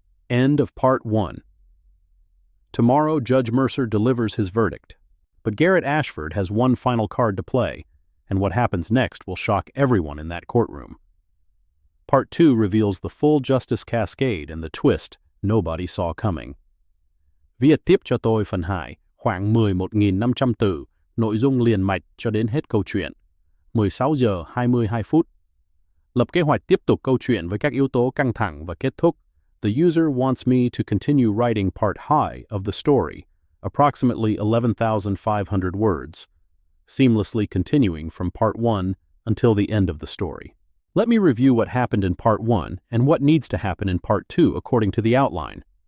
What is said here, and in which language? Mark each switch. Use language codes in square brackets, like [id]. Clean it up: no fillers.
[en] End of Part 1. Tomorrow, Judge Mercer delivers his verdict. But Garrett Ashford has one final card to play, and what happens next will shock everyone in that courtroom. Part 2 reveals the full justice cascade and the twist nobody saw coming. [vi] Viết tiếp cho tôi phần 2, khoảng 11.500 từ, nội dung liền mạch cho đến hết câu chuyện. 16 giờ 22 phút. Lập kế hoạch tiếp tục câu chuyện với các yếu tố căng thẳng và kết thúc. [en] The user wants me to continue writing part high of the story, approximately 11,500 words, seamlessly continuing from part 1 until the end of the story. Let me review what happened in part 1 and what needs to happen in part 2 according to the outline.